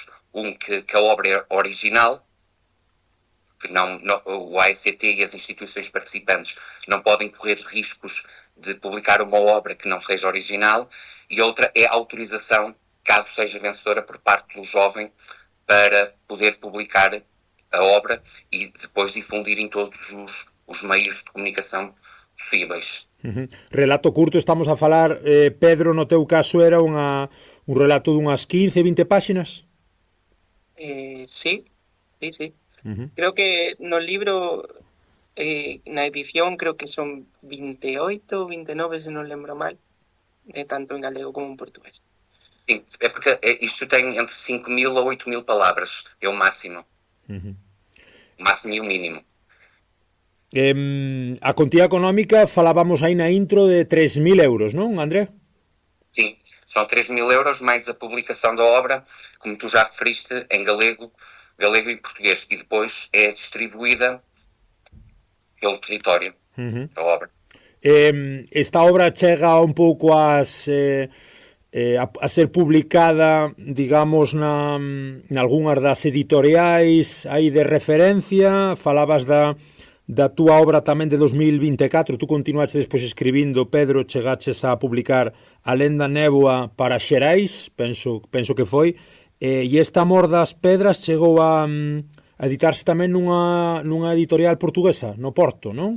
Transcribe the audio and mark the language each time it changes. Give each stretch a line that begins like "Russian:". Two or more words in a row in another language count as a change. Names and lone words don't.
Portuguese: Que a obra é original, que o AECT e as instituições participantes não podem correr riscos de publicar uma obra que não seja original, e outra é a autorização, caso seja vencedora, por parte do jovem para poder publicar a obra e depois difundir em todos os meios de comunicação possíveis.
Galician: Relato curto, estamos a falar, Pedro, no teu caso era un relato dunhas 15, 20 páxinas? Sí. Creo que no libro na edición creo que son 28 ou 29, se non lembro mal, tanto en galego como en portugués.
Portuguese: Sim, é porque isto tem entre 5.000 a 8.000 palavras. É o máximo. O máximo e o mínimo.
Galician: A contía económica falábamos aí na intro de 3.000 euros, non, André?
Portuguese: Sim, são 3.000 euros mais a publicação da obra, como tu já referiste, em galego e português. E depois é distribuída pelo território da obra.
Galician: Esta obra chega un pouco a ser publicada, digamos, nalgúnas das editoriais aí de referencia. Falabas da túa obra tamén de 2024, tú continuaste despois escribindo, Pedro, chegaches a publicar A Lenda Néboa para Xerais, penso que foi, e esta Amor das Pedras chegou a editarse tamén nunha editorial portuguesa, no Porto, non?